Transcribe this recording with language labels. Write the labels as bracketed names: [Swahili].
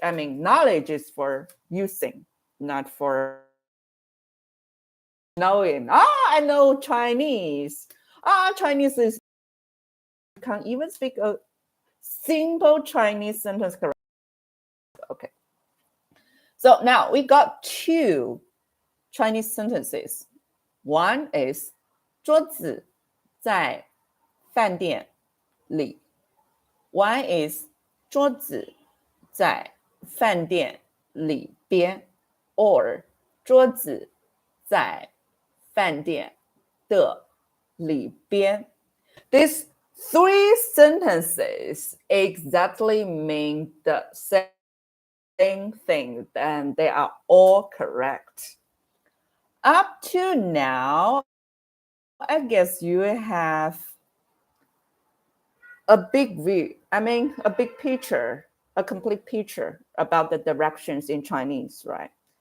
[English] I mean, knowledge is for using, not for knowing. I know Chinese. Chinese is, you can't even speak a simple Chinese sentence correct. Okay. So now we got two Chinese sentences. One is [Chinese] 桌子在饭店里. [English] One is [Chinese] 桌子在饭店里边 [English] or [Chinese] 桌子在饭店的里边. [English] These three sentences exactly mean the same thing, and they are all correct. Up to now, I guess you have a big view, I mean, a big picture, a complete picture about the directions in Chinese, right?